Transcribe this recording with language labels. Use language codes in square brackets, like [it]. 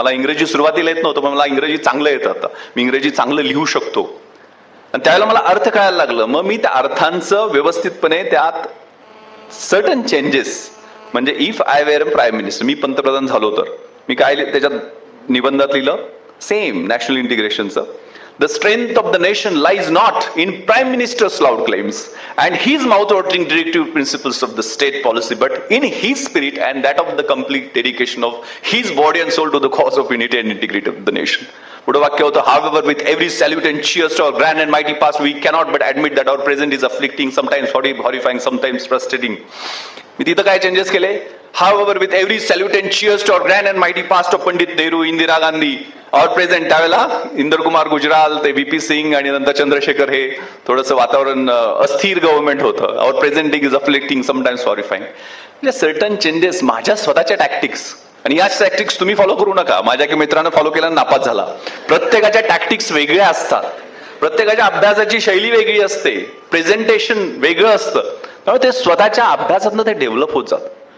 [mr] मला इंग्रजी सुरुवातीला येत नव्हतं, पण मला इंग्रजी चांगलं येतं आता, मी इंग्रजी चांगलं लिहू शकतो, आणि त्यावेळेला मला अर्थ कळायला लागलं. मग मी त्या अर्थांचं व्यवस्थितपणे त्यात सर्टन चेंजेस, म्हणजे [en] if I were a prime minister, [mr] मी पंतप्रधान झालो तर मी काय त्याच्यात निबंधात लिहिलं, same national इंटिग्रेशनचं. [en] The strength of the nation lies not in Prime Minister's loud claims and his mouth-watering directive principles of the state policy, but in his spirit and that of the complete dedication of his body and soul to the cause of unity and integrity of the nation. [mr] पुढे वाक्य होतं, [en] however, with every salute and cheers to our grand and mighty past, we cannot but admit that our present is afflicting, sometimes horrifying, sometimes frustrating. [mr] मी तिथं काय changes केले? [en] However, with every salute and cheers to our grand and mighty past of [mr] Pandit Nehru, Indira Gandhi, और present, त्यावेळेला इंदर कुमार गुजराल, ते VP Singh आणि नंतर चंद्रशेखर, हे थोडंसं वातावरण अस्थिर गव्हर्नमेंट होतं. [en] Our presenting is afflicting, sometimes horrifying. [mr] म्हणजे सर्टन चेंजेस माझ्या स्वतःच्या टॅक्टिक्स, आणि याच टॅक्टिक्स तुम्ही फॉलो करू नका. माझ्या मित्रानं फॉलो केला, नापास झाला. प्रत्येकाच्या टॅक्टिक्स वेगळ्या असतात, प्रत्येकाच्या अभ्यासाची शैली वेगळी असते, प्रेझेंटेशन वेगळं असतं, त्यामुळे ते स्वतःच्या अभ्यासातनं ते डेव्हलप होत जातं.